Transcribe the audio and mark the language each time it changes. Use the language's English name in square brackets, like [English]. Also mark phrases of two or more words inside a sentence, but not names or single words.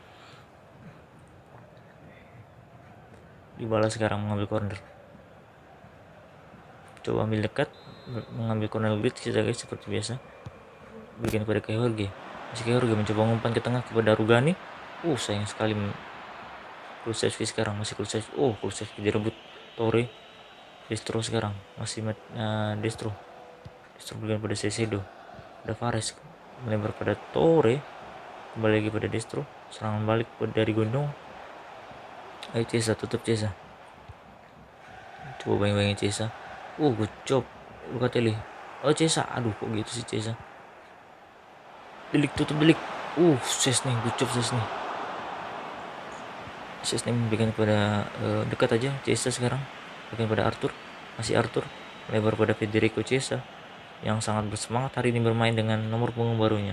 [Indonesian] Dybala sekarang mengambil corner. Coba ambil dekat, mengambil corner lead kita guys seperti biasa. Berikan kepada Kai Jorge. Masih Kai Jorge mencoba umpan ke tengah kepada Rugani. Sayang sekali Kulusevski sekarang, masih Kulusevski. Kulusevski direbut Torre. Destro sekarang, masih Destro berikan pada Caicedo. Ada Fares melebar pada Torre, kembali lagi pada Destro. Serangan balik dari Gondong. Ayo Chiesa, tutup Chiesa. Coba bayang-bayangin Chiesa. [English] Good job Locatelli. [Indonesian] Chiesa, kok gitu sih Chiesa. Tutup Delik. Szczesny, [English] good job [Indonesian] Szczesny. Szczesny memberikan kepada dekat aja Chiesa sekarang. Berikan pada Arthur, masih Arthur melebar pada Federico Chiesa yang sangat bersemangat hari ini bermain dengan nomor punggung barunya.